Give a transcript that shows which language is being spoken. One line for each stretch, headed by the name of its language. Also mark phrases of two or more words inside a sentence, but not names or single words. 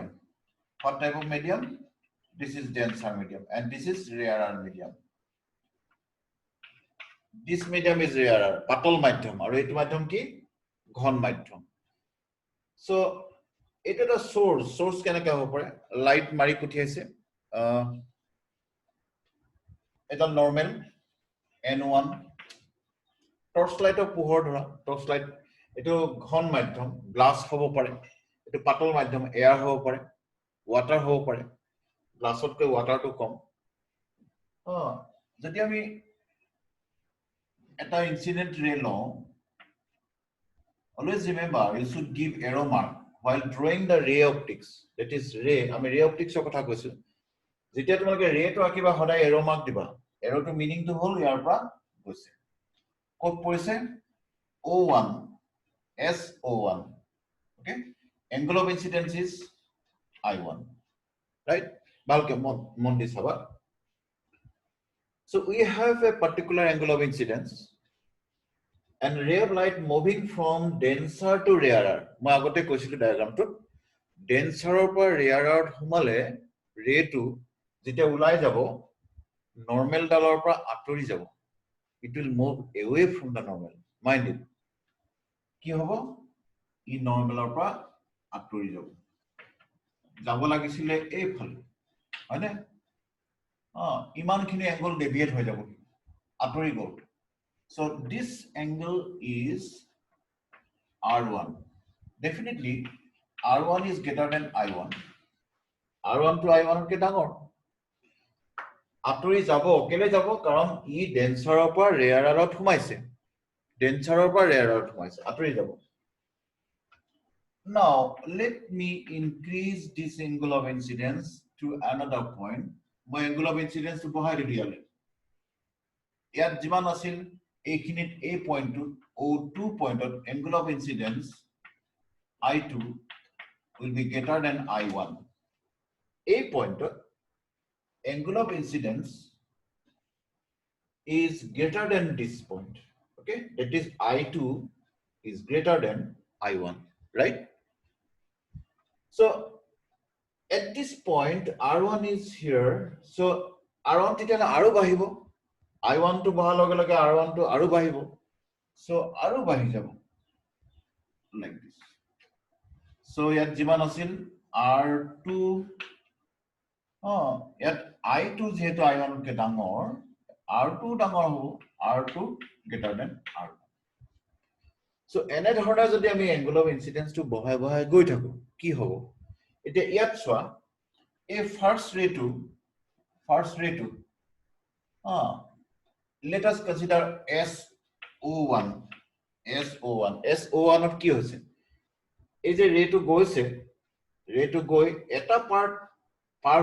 English: What type of medium? This is denser medium and this is rarer medium. This medium is rarer,
Assamese: পাতল মাধ্যম.
English: Or it
Assamese: মাধ্যম কি? ঘন মাধ্যম.
English: So it is a source
Assamese: কেনেকৈ হ'ব পাৰে লাইট মাৰি পঠিয়াইছে এটা নৰ্মেল n1
English: torch lightৰ
Assamese: পোহৰ ধৰা
English: torch light
Assamese: এটো ঘন মাধ্যম গ্লাস হ'ব পাৰে এটো পাতল মাধ্যম এয়াৰ হ'ব পাৰে ওয়াটাৰ হ'ব পাৰে গ্লাসতকৈ ওয়াটাৰটো কম যদি আমি এটা ইনসিডেন্ট ৰে লওঁ
English: always remember you should give arrow mark while drawing the ray optics that is ray
Assamese: আমি
English: ray optics
Assamese: ৰ কথা কৈছো যেতিয়া তোমালোকে ৰে টো আকিবা সদায়
English: arrow mark
Assamese: দিবা arrow টো মিনিং টো হল ইয়াৰ পৰা গৈছে ক'ত পৰিছে
English: O1 SO1 okay angle of incidence is I1 right
Assamese: ভালকে মন দি চাবা
English: so we have a particular angle of incidence and ray of light moving from denser to rarer
Assamese: মই আগতে কৈছিলো ডায়াগ্ৰামটোত
English: denser পৰা
Assamese: rarer সোমালে ৰে টো যেতিয়া উলাই যাব normal ডালৰ পৰা আঁতৰি যাব
English: it will move away from the normal mind it
Assamese: কি হ'ব ই নৰ্মেলৰ পৰা আঁতৰি যাব লাগিছিলে এই ফাল হয়নে ইমানখিনি এংগল ডেভিয়েট হৈ যাব আঁতৰি গ'ল
English: so this angle is R1 definitely R1 is greater than I1
Assamese: R1 to I1 কে ডাঙৰ আঁতৰি যাব কেলে যাব কাৰণ ই ডেন্সাৰৰ পৰা ৰেয়াৰত সোমাইছে ডেন্সাৰৰ পৰা ৰেয়াৰত সোমাইছে আঁতৰি যাব
English: now let me increase this angle of incidence to another point মই angle of incidence to
Assamese: বহাই দিলো ইয়াত যিমান আছিল এইখিনিত এই পইণ্টটো O2 পইণ্টত
English: angle of incidence I2 will be greater than I1
Assamese: এই পইণ্টত
English: angle of incidence is greater than this point okay that is I2 is greater than I1 right so at this point R1 is here so R1
Assamese: তেতিয়া আৰু বাঢ়িব
English: I1 to বহাৰ
Assamese: লগে লগে R1 to আৰু বাঢ়িব
English: so
Assamese: আৰু বাঢ়ি যাব
English: like this so
Assamese: ইয়াত যিমান আছিল
English: R2
Assamese: ইয়াত I2 যেহেতু I1 কে ডাঙৰ R2 ডাঙৰ হ'ব
English: R2 greater than R1
Assamese: so এনে ধৰণে যদি আমি
English: angle of incidence
Assamese: to বহাই বহাই গৈ থাকো কি হ'ব এতিয়া ইয়াত চোৱা এই ফাৰ্স্ট ৰে টু
English: let us consider
Assamese: SO1 ত কি হৈছে এই যে ৰে টু গৈ এটা পাৰ্ট পাৰ